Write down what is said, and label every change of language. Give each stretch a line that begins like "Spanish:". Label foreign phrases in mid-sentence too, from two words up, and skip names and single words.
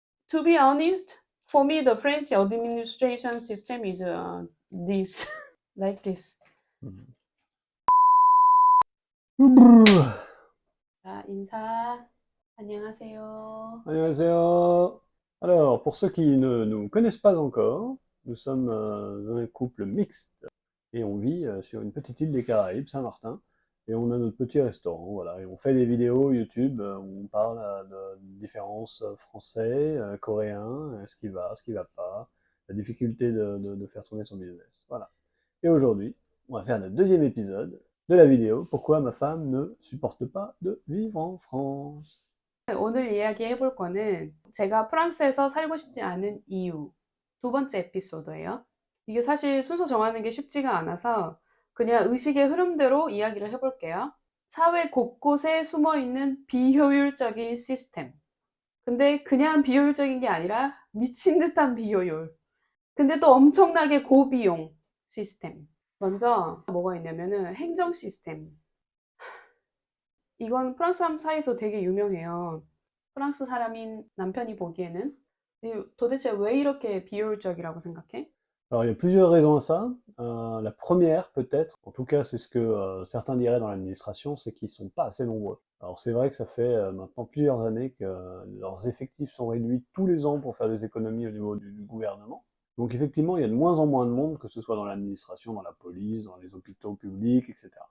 English: To be honest, for me, the French administration system is this, like this.
Korean: 자, 인사. 안녕하세요. 안녕하세요.
French: Alors, pour ceux qui ne nous connaissent pas encore, nous sommes un couple mixte et on vit sur une petite île des Caraïbes, Saint-Martin, et on a notre petit restaurant, voilà, et on fait des vidéos YouTube où on parle de différences français, coréens, ce qui va pas, la difficulté de faire tourner son business, voilà. Et aujourd'hui, on va faire le deuxième épisode de la vidéo pourquoi ma femme ne supporte pas de vivre en France.
Korean: 오늘 이야기해 볼 거는 제가 프랑스에서 살고 싶지 않은 이유 두 번째 에피소드예요. 이게 사실 순서 정하는 게 쉽지가 않아서 그냥 의식의 흐름대로 이야기를 해볼게요. 사회 곳곳에 숨어 있는 비효율적인 시스템. 근데 그냥 비효율적인 게 아니라 미친 듯한 비효율. 근데 또 엄청나게 고비용 시스템. 먼저 뭐가 있냐면은 행정 시스템. 이건 프랑스 사람 사이에서 되게 유명해요. 프랑스 사람인 남편이 보기에는 도대체 왜 이렇게 비효율적이라고 생각해?
French: Alors, il y a plusieurs raisons à ça. La première, peut-être, en tout cas, c'est ce que certains diraient dans l'administration, c'est qu'ils sont pas assez nombreux. Alors, c'est vrai que ça fait maintenant plusieurs années que leurs effectifs sont réduits tous les ans pour faire des économies au niveau du gouvernement. Donc, effectivement, il y a de moins en moins de monde, que ce soit dans l'administration, dans la police, dans les hôpitaux publics, etc.